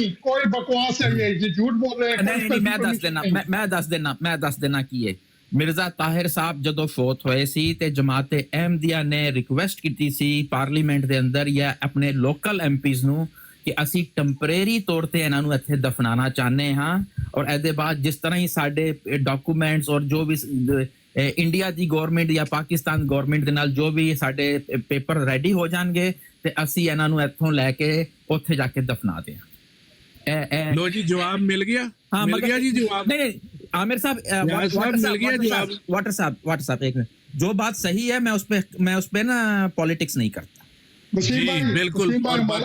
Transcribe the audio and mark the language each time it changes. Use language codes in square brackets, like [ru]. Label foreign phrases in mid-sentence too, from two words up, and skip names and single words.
[ur] نہیں, کوئی بکواس ہے, یہ جھوٹ بول رہے ہیں. نہیں کوئی میں special [pa] دس دینا, [ur] permission نہیں. [pa] میں دس دینا کی ہے. مرزا طاہر صاحب جدو فوت ہوئے سی تے جماعت احمدیہ نے ریکویسٹ کیتی سی پارلیمنٹ دے اندر یا اپنے [en] local MPs [pa] نو کہ اسی ٹمپریری طور تے انہاں نو ایتھے دفنانا چاہنے ہاں, اور ایدے بعد جس طرح ہی ساڈے ڈاکومنٹس اور جو بھی انڈیا دی گورنمنٹ یا پاکستان گورنمنٹ دے نال جو بھی ساڈے [en] paper ready [pa] ہو جان گے تے اسی انہاں نو ایتھوں لے کے اوتھے جا کے دفنا دیاں. [ur] لو جی جواب مل گیا, ہاں مل مگر گیا جی جواب. نہیں عامر صاحب یار صاحب مل گیا جواب. واٹر صاحب ایک منٹ, جو بات صحیح ہے میں اس پہ نا پالیٹکس نہیں کرتا. وسیم جی بھائی, بالکل, وسیم بھائی, اور ہمارا